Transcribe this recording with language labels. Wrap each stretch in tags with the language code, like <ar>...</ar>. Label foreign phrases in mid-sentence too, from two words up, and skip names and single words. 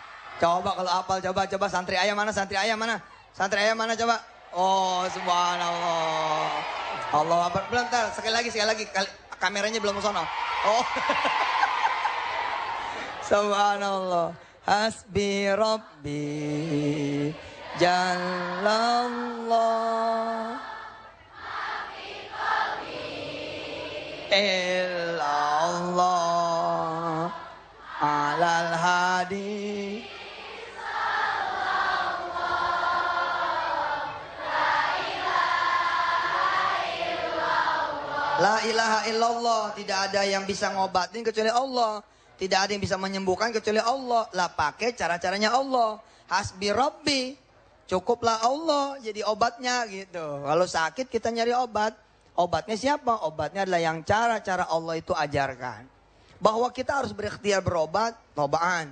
<id>Coba kalau apal, coba santri ayah mana, santri ayah mana? Santri ayah mana coba? Oh, subhanallah.</id> <ar>الله أكبر.</ar> <id>Belum, sekali lagi. Kameranya belum sono. Oh.</id> <ar>سبحان الله. حسبي ربي جل الله. إلا الله على الهادي. لا إله إلا الله.</ar> <id>Tidak ada yang bisa ngobatin kecuali Allah. Tidak ada yang bisa menyembuhkan kecuali Allah. Lah pakai cara-caranya Allah.</id> <ar>حسبي ربي.</ar> <id>Cukuplah Allah jadi obatnya gitu. Kalau sakit kita nyari obat. Obatnya siapa? Obatnya adalah yang cara-cara Allah itu ajarkan. Bahwa kita harus berikhtiar berobat, tobaan.</id>